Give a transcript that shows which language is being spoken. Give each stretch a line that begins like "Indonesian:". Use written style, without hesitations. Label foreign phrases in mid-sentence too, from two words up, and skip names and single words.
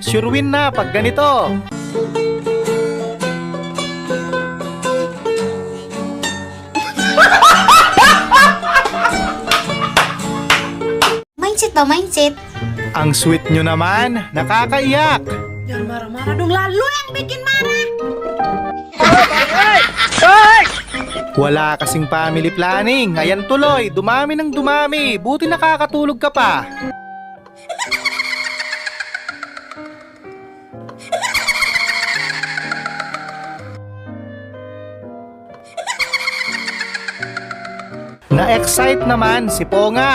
English: Sure win
Filipino: na pag ganito. Mindset ba, mindset? Ang sweet nyo naman, nakakaiyak. Yan,
Indonesian: marah-marah dong. Lalo yang bikin marah.
Filipino: Wala kasing
English: family planning.
Filipino: Ayan tuloy, dumami ng dumami. Buti nakakatulog ka pa. Na-excite naman si Ponga.